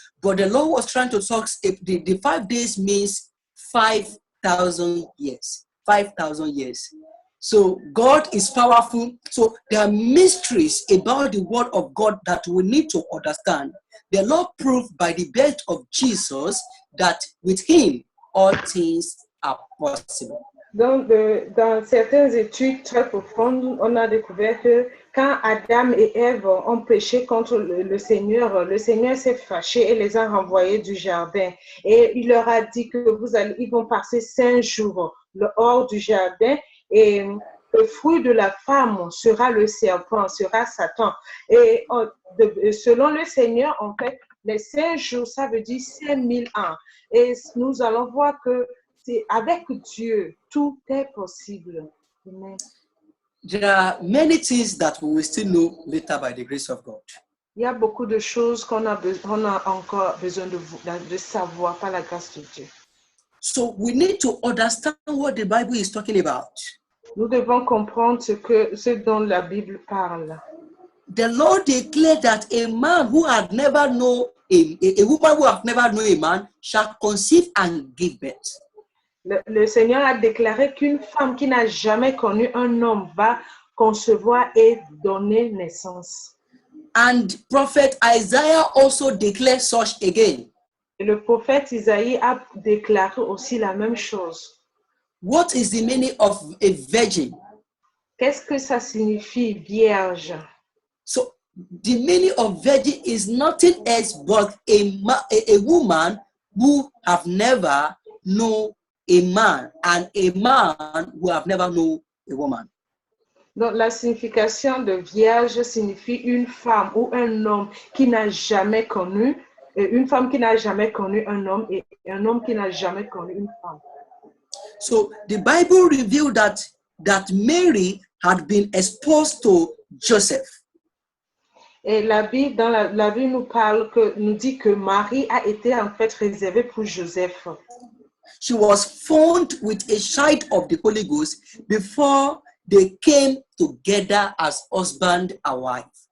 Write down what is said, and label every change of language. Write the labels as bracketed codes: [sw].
[en] But the Lord was trying to talk, the 5 days means 5,000 years. 5,000 years. So God is powerful. So there are mysteries about the word of God that we need to understand. The Lord proved by the birth of Jesus that with him all things are possible. [fr] Donc, dans certaines études très profondes, on a découvert que quand Adam et Ève ont péché contre le Seigneur s'est fâché et les a renvoyés du jardin. Et il leur a dit que ils vont passer 5 jours hors du jardin et le fruit de la femme sera le serpent, sera Satan. Et selon le Seigneur, en fait, les 5 jours, ça veut dire 5000 ans. Et nous allons voir que avec Dieu, tout est possible. Amen. [en] There are many things that we will still know later by the grace of God. [fr] Il y a beaucoup de choses qu'on a encore besoin de savoir par la grâce de Dieu. [en] So we need to understand what the Bible is talking about. [fr] Nous devons comprendre ce dont la Bible parle. [en] The Lord declared that a man who had never known a woman who had never known a man shall conceive and give birth. [fr] Le Seigneur a déclaré qu'une femme qui n'a jamais connu un homme va concevoir et donner naissance. [en] And prophet Isaiah also declared such again. [fr] Et le prophète Isaïe a déclaré aussi la même chose. [en] What is the meaning of a virgin? [fr] Qu'est-ce que ça signifie vierge? [en] So the meaning of virgin is nothing else but a woman who have never known a man and a man who have never known a woman. [fr] Donc la signification de vierge signifie une femme ou un homme qui n'a jamais connu, une femme qui n'a jamais connu un homme et un homme qui n'a jamais connu une femme. [en] So the Bible revealed that Mary had been exposed to Joseph. [fr] Et la Bible, dans la Bible nous dit que Marie a été en fait réservée pour Joseph. [en] She was formed with a child of the Holy Ghost before they came together as husband and wife.